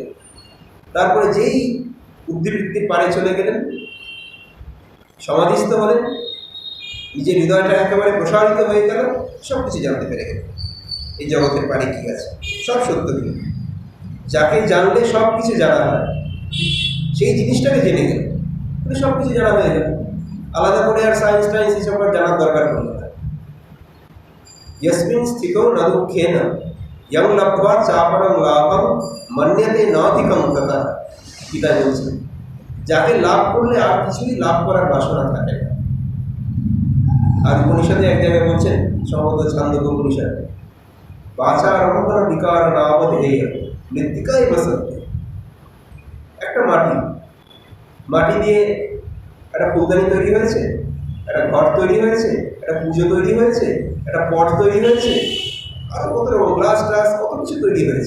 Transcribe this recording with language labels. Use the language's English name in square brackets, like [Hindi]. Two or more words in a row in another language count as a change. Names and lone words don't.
[Bangla] তারপরে যেই বুদ্ধিবৃত্তির পারে চলে গেলেন, সমাধিস্থ হলেন, নিজের হৃদয়টা একেবারে প্রসারিত হয়ে গেল, সব কিছু জানতে পেরে গেলেন এই জগতের পারে কী আছে, সব সত্য কি। যাকে জানলে সব কিছু জানা হয়, সেই জিনিসটাকে জেনে গেল, সব কিছু জানা হয়ে গেল। আলাদা করে আর সায়েন্স টাইন্স এসব জানার দরকার পড়ল না। [Sanskrit] यस्मिन् स्थितो न दुःखेन यं लब्ध्वा चापरं लाभं मन्यते नाधिकं ततः। [Bangla] গীতা বলছেন, যাকে লাভ করলে আর কিছুই লাভ করার বাসনা থাকে না। আর উপনিষদে এক জায়গায় বলছেন, সম্ভবত ছান্দোগ্য উপনিষদে, [Sanskrit] বাচারম্ভন বিকার নামধেয় মৃত্তিকাই বসন্তে। [Bangla] একটা মাটি দিয়ে একটা ফুলদানি তৈরি হয়েছে, একটা ঘর তৈরি হয়েছে, একটা পুজো তৈরি হয়েছে, একটা পট তৈরি হয়েছে, আর কত রকম গ্লাস কত কিছু তৈরি হয়েছে।